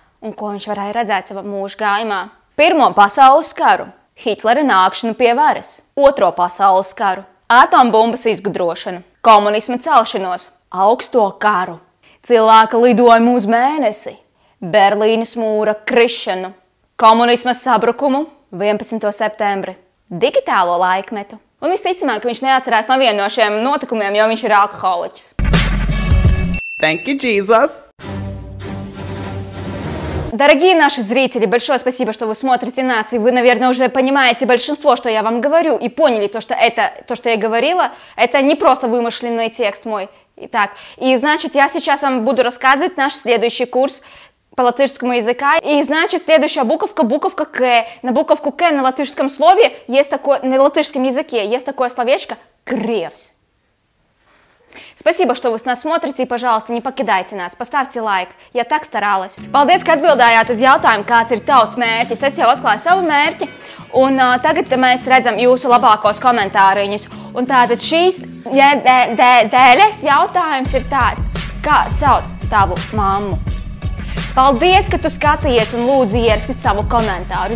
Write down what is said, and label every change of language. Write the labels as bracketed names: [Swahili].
[Latvian] Un ko viņš varēja redzēt savā mūža gājumā? Pirmo pasaules karu, Hitlera nākšanu pie varas, Otro pasaules karu, atombumbas izgudrošanu, komunisma celšanos, augsto karu, cilvēka lidojumu uz mēnesi, Berlīnes mūra krišanu, komunisma sabrukumu, 11. septembri, digitālo laikmetu. Un visticamāk, ka viņš neatcerās nevienu no šiem notikumiem, jo viņš ir alkoholiķis. [English] Thank you, Jesus! [Russian] Дорогие наши зрители, большое спасибо, что вы смотрите нас, и вы, наверное, уже понимаете большинство, что я вам говорю, и поняли то, что я говорила, это не просто вымышленный текст мой. Итак, и значит, я сейчас вам буду рассказывать наш следующий курс по-латышскому языка. И значит, следующая буковка К. На буковку К на латышском слове есть такое, на латышском языке есть такое словечко «кревс». Спасибо, что вы нас смотрите, и, пожалуйста, не покидайте нас, поставьте лайк, я так starалась. [Latvian] Paldies, ka atbildējāt uz jautājumu, kāds ir tavs mērķis. Es jau atklāju savu mērķi, un tagad mēs redzam jūsu labākos komentāriņus. Un tātad šīs dēļas jautājums ir tāds, kā sauc tavu mammu? Paldies, ka tu skatījies un lūdzu ierakstīt savu komentāru.